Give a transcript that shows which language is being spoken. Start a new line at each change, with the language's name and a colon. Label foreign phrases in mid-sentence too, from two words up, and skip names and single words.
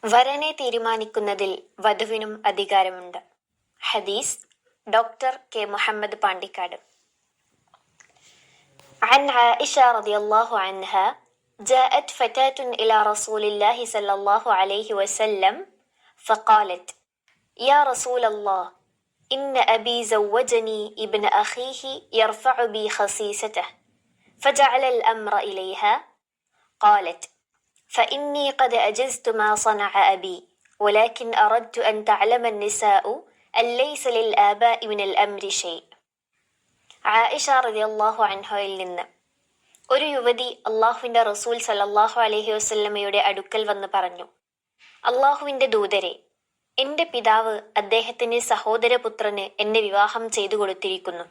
Malayalam: വരനെ തീരുമാനിക്കുന്നതിൽ വധുവിനും അധികാരമുണ്ട്. ഹദീസ് ഡോക്ടർ കെ മുഹമ്മദ് പാണ്ടിക്കാട്.
Arabic: عن عائشة رضي الله عنها جاءت فتاة إلى رسول الله صلى الله عليه وسلم فقالت: يا رسول الله، إن أبي زوجني ابن أخيه يرفع بي خسيسته فجعل الأمر إليها. قالت: فإني قد أجزت ما صنع أبي، ولكن أردت أن تعلم النساء أن ليس للآباء من الأمر شيء.
Malayalam: ആയിഷ
Arabic: رضي الله عنها
Malayalam: നിന്ന് ഒരു യുവതി അള്ളാഹുവിന്റെ റസൂൽ
Arabic: صلى الله عليه وسلم
Malayalam: അടുക്കൽ വന്ന് പറഞ്ഞു: അള്ളാഹുവിന്റെ ദൂതരെ, എന്റെ പിതാവ് അദ്ദേഹത്തിന്റെ സഹോദരപുത്രന് എന്നെ വിവാഹം ചെയ്തു കൊടുത്തിരിക്കുന്നു.